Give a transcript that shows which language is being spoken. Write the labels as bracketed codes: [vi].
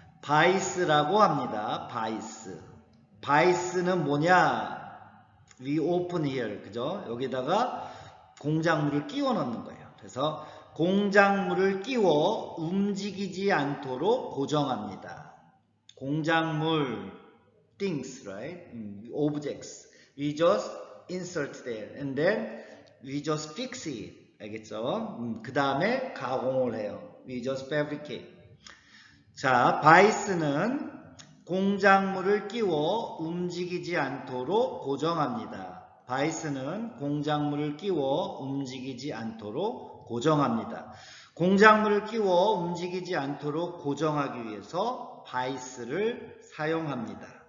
[ko] 바이스라고 합니다. 바이스는 뭐냐? [en] We open here. [ko] 그죠? 여기다가 공작물을 끼워 넣는 거예요. 그래서 공작물을 끼워 움직이지 않도록 고정합니다. [en] 공작물, things, right? Objects. We just insert there and then we just fix it. [ko] 알겠죠? 그 다음에 가공을 해요. [en] We just fabricate. [ko] 자, 바이스는 공작물을 끼워 움직이지 않도록 고정합니다. 바이스는 공작물을 끼워 움직이지 않도록 고정합니다. 공작물을 끼워 움직이지 않도록 고정하기 위해서 바이스를 사용합니다.